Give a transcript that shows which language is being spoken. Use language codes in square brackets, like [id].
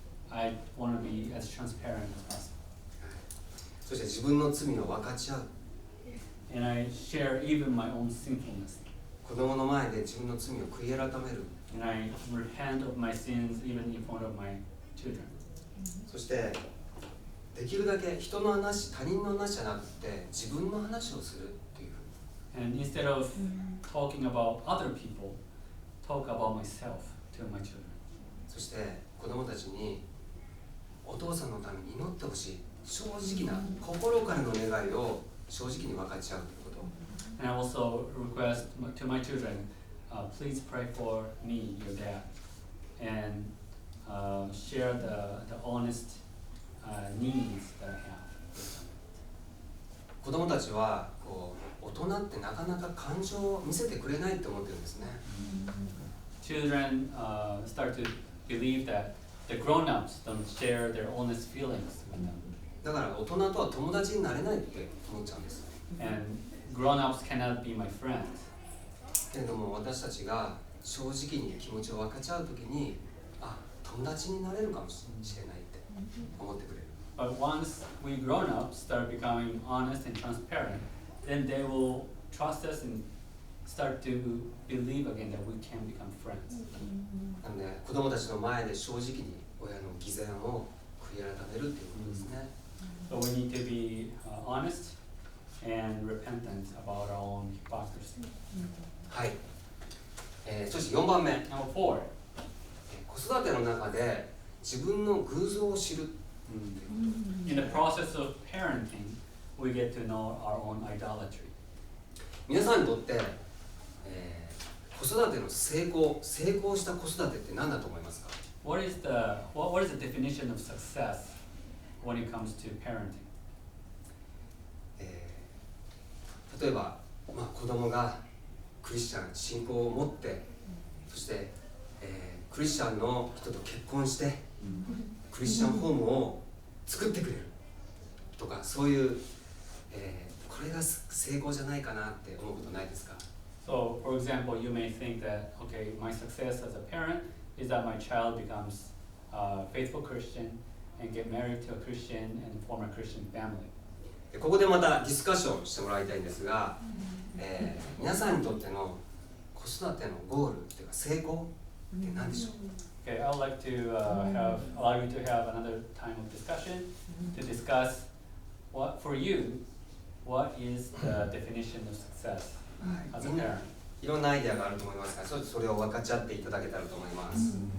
[en] I want to be as transparent as possible. [ja] そして自分の罪を分かち合う。 [en] And I share even my own sinfulness. [ja] 子供の前で自分の罪を悔い改める。 [en] And I repent of my sins even in front of my children. [ja] そしてできるだけ人の話、他人の話じゃなくて自分の話をするっていう。 [en] And instead of talking about other people, talk about myself to my children. [ja] そして子供たちにお父さんのために祈ってほしい、正直な心からの願いを正直に分かち合うということ。 [en] And I also request to my children, please pray for me, your dad, and share the honest needs that I have. [ja] 子供たちはこう大人ってなかなか感情を見せてくれないって思ってるんですね。 [en] Children start to believe that the grown-ups don't share their honest feelings with them. [ja] だから大人とは友達になれないって思っちゃうんです。 [en] And grown-ups cannot be my friends. [ja] けれども私たちが正直に気持ちを分かち合うときに、あ、友達になれるかもしれないって思ってくれる。 [en] But once we grown-ups start becoming honest and transparent, then they will trust us and start to believe again that we can become friends. [ja] なので子供たちの前で正直に親の偽善を悔い改めるっていうことですね。 [en] So we need to be honest and repentant about our own hypocrisy. [ja] はい。そして4番目。 [en] Number 4. [ja] 子育ての中で自分の偶像を知る。 [en] In the process of parenting, we get to know our own idolatry. [ja] 皆さんにとって、子育ての成功した子育てって何だと思いますか？ [en] What is the definition of success when it comes to parenting? [ja] 例えば、子供がクリスチャン信仰を持ってそして、クリスチャンの人と結婚してクリスチャンホームを作ってくれるとかそういう、これが成功じゃないかなって思うことないですか？ [en] So, for example, you may think that, okay, my success as a parent is that my child becomes a faithful Christian and get married to a Christian and form a Christian family. [ja] ここでまたディスカッションしてもらいたいんですが、皆さんにとっての子育てのゴールっていうか成功って何でしょう？ [en] Okay, I would like to allow you to have another time of discussion to discuss for you, what is the definition of success as a parent? [ja] いろんなアイデアがあると思いますが、それを分かち合っていただけたらと思います。